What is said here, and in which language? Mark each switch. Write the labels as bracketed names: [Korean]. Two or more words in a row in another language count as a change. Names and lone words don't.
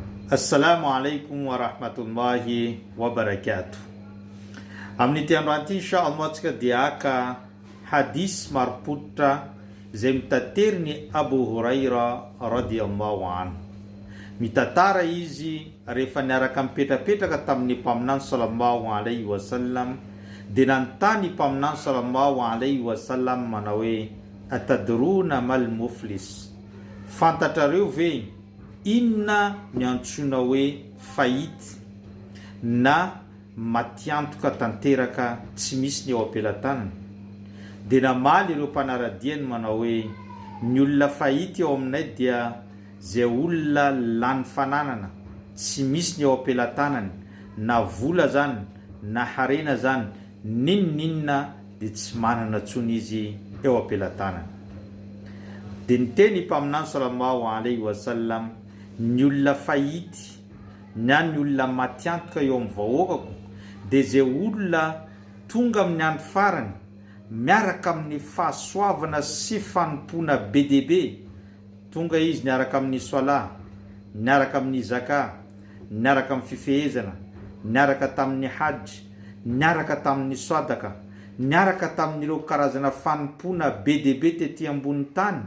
[Arabic] السلام عليكم ورحمة الله وبركاته. [Malagasy] Amin'ity androany ity inshallah antsika dia aka hadis maropotra izay mitatery ny Abu Huraira [Arabic] رضي الله عنه. [Malagasy] Mitantara izy rehefa niaraka mipetrapetraka tamin'ny mpaminany [Arabic] صلى الله عليه وسلم, [Malagasy] dia nanontany mpaminany [Arabic] صلى الله عليه وسلم [Malagasy] manao hoe: [Arabic] أتدرون ما المفلس, [Malagasy] fantatrareo ve inona ny antsoina hoe fahity na matiantoka tanteraka tsy misy ny eo ampelantanana? Dia namaly ireo mpanaradiany manao hoe: ny olona fahity eo aminay dia zay olona lany fananana, tsy misy ny eo ampelantanany, na vola zany na harena zany, ninninna dia tsy manana ntsony izy eo ampelantanany. Dia niteny mpaminany [Arabic] صلى الله عليه وسلم: [Malagasy] ny olona fahity na ny olona matiantoka eo amin'ny vahoakako dia zay olona tonga amin'ny andro farany miaraka amin'ny fahasoavana sy fanompona be dia be. Tonga izy niaraka amin'ny sola, niaraka amin'ny zaka, niaraka amin'ny fifehezana, niaraka tamin'ny hajj, niaraka tamin'ny sadaka, niaraka tamin'ireo karazana fanompona be dia be tetỳ ambony tany.